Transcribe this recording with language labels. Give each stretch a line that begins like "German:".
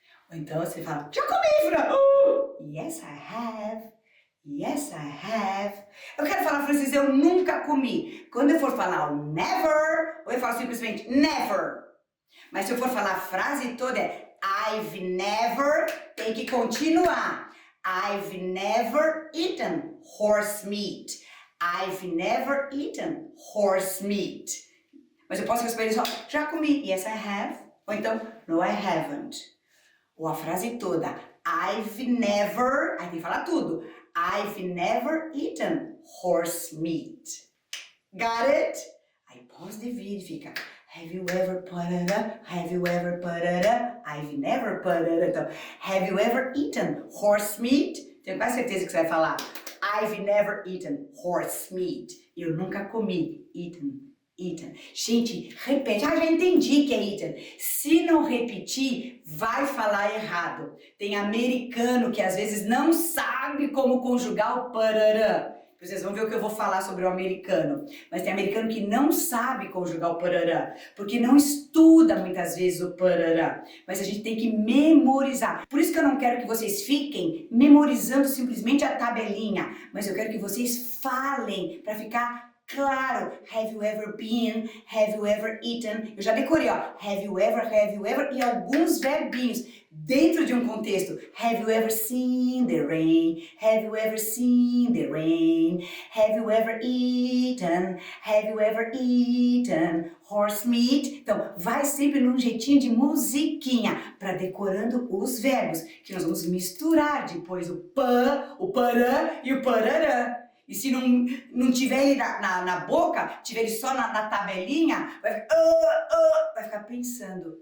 Portuguese: Ou então você fala, já comi, Fran!
English: Yes, I have. Yes, I have.
Portuguese: Eu quero falar francês, eu nunca comi. Quando eu for falar o never, ou eu falo simplesmente never. Mas se eu for falar a frase toda, é I've never, tem que continuar.
English: I've never eaten horse meat. I've never eaten horse meat.
Portuguese: Mas eu posso responder só, já comi.
English: Yes, I have.
Portuguese: Ou então,
English: no, I haven't.
Portuguese: Ou a frase toda, I've never, aí tem que falar tudo.
English: I've never eaten horse meat. Got it?
Portuguese: Aí
English: pause the vídeo
Portuguese: e fica,
English: have you ever have you ever I've never Então, have you ever eaten horse meat?
Portuguese: Tenho quase certeza que você vai falar,
English: I've never eaten horse meat.
Portuguese: Eu nunca comi, eaten. Gente, repete. Já entendi que é eaten. Se não repetir, vai falar errado. Tem americano que às vezes não sabe como conjugar o parará. Vocês vão ver o que eu vou falar sobre o americano. Mas tem americano que não sabe conjugar o parará, porque não estuda muitas vezes o parará. Mas a gente tem que memorizar. Por isso que eu não quero que vocês fiquem memorizando simplesmente a tabelinha, mas eu quero que vocês falem para ficar claro.
English: Have you ever been? Have you ever eaten?
Portuguese: Eu já decorei, ó.
English: Have you ever?
Portuguese: E alguns verbinhos dentro de um contexto.
English: Have you ever seen the rain? Have you ever seen the rain? Have you ever eaten? Have you ever eaten horse meat?
Portuguese: Então, vai sempre num jeitinho de musiquinha, para decorando os verbos, que nós vamos misturar depois o pã, o parã e o parará. E se não tiver ele na boca, tiver ele só na tabelinha, vai ficar pensando.